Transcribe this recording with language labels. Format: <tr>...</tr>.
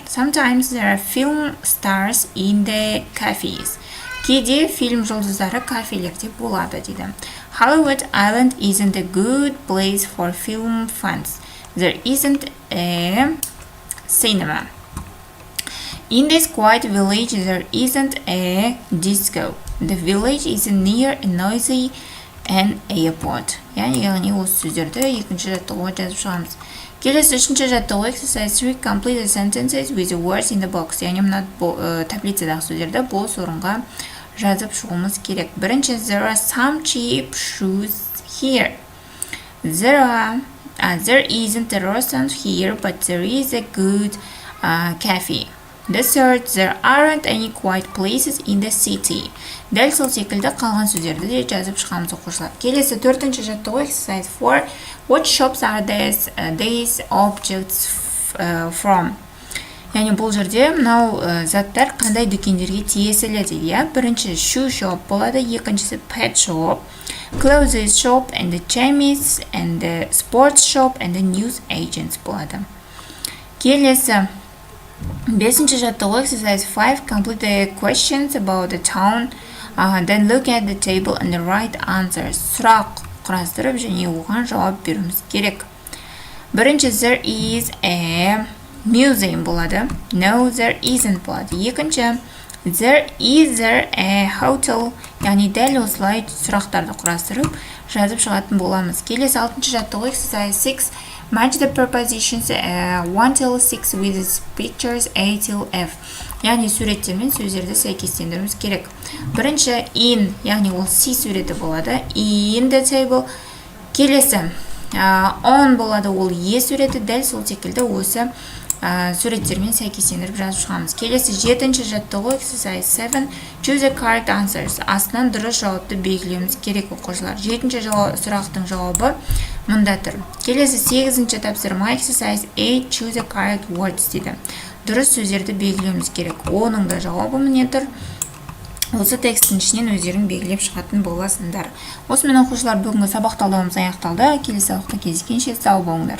<en>Sometimes there are film stars in the cafes.</en> <kk>Кейде фильм жұлдыздары кафелерде болады дейді.</kk> <en>Hollywood Island isn't a good place for film fans. There isn't a cinema. In this quiet village there isn't a disco. The village is near a noisy an airport.</en> <kk>Яғни осы сөздерді екінші жаттығуға жазып шығамыз. Келесі үшінші жаттығу</kk> <en>exercise 3, complete the sentences with the words in the box.</en> <kk>Яғни мына таблицадағы сөздерді бос орынға жазып шығуымыз керек.</kk> <en>Бірінші, there are some cheap shoes here. There isn't a restaurant here, but there is a good cafe. The third, there aren't any quiet places in the city.</en> <kk>Дәл сол секілді қалған сөздерді де жазып шығамыз оқушылар. Келесі төртінші жаттығу</kk> <en>exercise 4, what shops are these objects from?</en> <kk>Яғни бұл жерде мынау заттар қандай дүкендерге тиесілі дейді.</kk> <en>Бірінші shoe shop болады, екіншісі pet shop, clothes shop, and the chemist, and the sports shop, and the news agents болады.</en> <kk>Келесі бесінші жаттығу</kk> <en>exercise 5, complete the questions about the town, then look at the table and write answers.</en> <kk>Сұрақ құрастырып және оған жауап беруіміз керек.</kk> <en>Бірінші, there is a museum болады. No, there isn't болады. Екінші, is there a hotel?</en> <kk>Яғни дәл осылай сұрақтарды құрастырып жазып шығатын боламыз. Келесі алтыншы жаттығу</kk> <en>exercise 6, match the prepositions 1 till 6 with pictures A till F.</en> <kk>Яғни суреттермен сөздерді сәйкестендіруіміз керек. Бірінші, in, яғни ол C суреті болады.</kk> <en>In the table.</en> <kk>Келесі, on болады, ол E суреті, дәл сол секілді осы суреттермен сәйкестендіріп жазып шығамыз. Келесі жетінші жаттығу</kk> <en>exercise 7, choose the correct answers.</en> <kk>Астынан дұрыс жауапты белгілеуіміз керек оқушылар. Жетінші сұрақтың жауабы мұнда тұр. Келесі сегізінші тапсырма</kk> <en>exercise 8, choose the correct words дейді.</en> <kk>Дұрыс сөздерді белгілеуіміз керек. Оның да жауабы міне тұр. Осы текстің ішінен өздерің белгілеп шығатын боласыңдар. Осымен оқушылар бүгінгі сабақ талдауымыз аяқталды. Келесі сабақта кездескенше сау болыңдар.</kk>